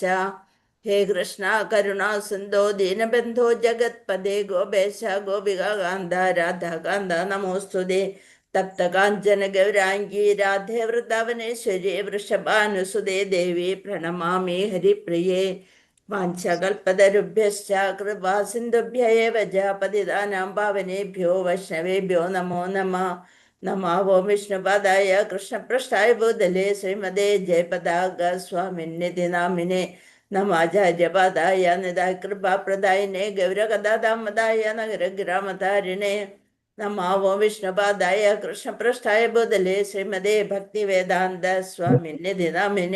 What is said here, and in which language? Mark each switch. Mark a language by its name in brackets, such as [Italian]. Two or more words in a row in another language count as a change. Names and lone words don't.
[Sanskrit] ഹേ കൃഷ്ണ കരുണാ സിന്ധോ ദീനബന്ധോ ജഗത്പദേ ഗോപേശ ഗോപികാന്ത രാധാകാന്ത നമോസ്തുതേ. തപ്ത കാഞ്ചന ഗൗരാംഗീ രാധേ വൃന്ദാവനേശ്വരി വൃഷഭാനുസുതേ ദേവി പ്രണമാമി ഹരിപ്രിയേ. വാഞ്ചകൽപതരുഭ്യശ്ച കൃപാ സിന്ധുഭ്യ ഏവ ച പതിതാനാം പാവനേഭ്യോ വൈഷ്ണവേഭ്യോ നമോ നമഃ. നമോ വിഷ്ണുപാദായ കൃഷ്ണപൃഷ്ഠായ ഭൂതലേ ശ്രീമതേ ജയപതാക സ്വാമിന്യതി നാമിനെ. നമാചാര്യപാദായ നിതായ കൃപാപ്രദായിനെ ഗൗരകഥാദാമദായ നഗരഗ്രാമതാരിണേ. നമോ വിഷ്ണുപാദായ കൃഷ്ണപൃഷ്ഠായ ഭൂതലേ ശ്രീമതേ ഭക്തിവേദാന്ത സ്വാമിന്യതി നാമിനെ.